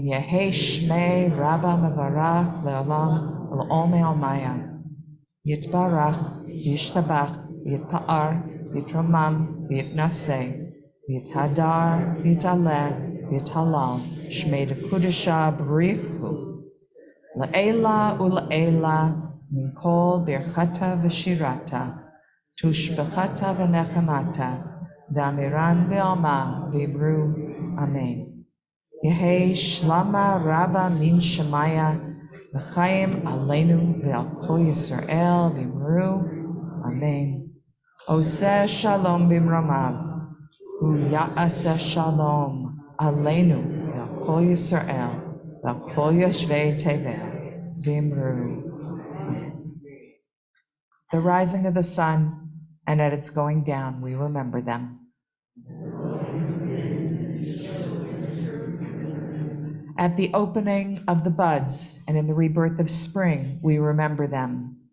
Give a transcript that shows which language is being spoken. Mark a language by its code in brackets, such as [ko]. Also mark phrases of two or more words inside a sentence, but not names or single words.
[arc] יהא שמה רבא מברך לעלם ולעלמי עלמיא. יתברך ישתבח יתפאר יתרומם יתנשא יתהדר יתעלה יתהלל שמה דקודשא בריך הוא. לעלא ולעלא, מן כל ברכתא ושירתא תשבחתא ונחמתא דאמירן בעלמא ואמרו אמן. יהא שלמא רבא מן שמיא, וחיים עלינו ועל כל ישראל ואמרו אמן. [he] עושה שלום במרומיו. ויעשה שלום עלינו ועל כל ישראל וכל יושבי תבל ואמרו. [en] The rising of the sun and at its going down, we remember them. At the opening of the buds and in the rebirth of spring, we remember them.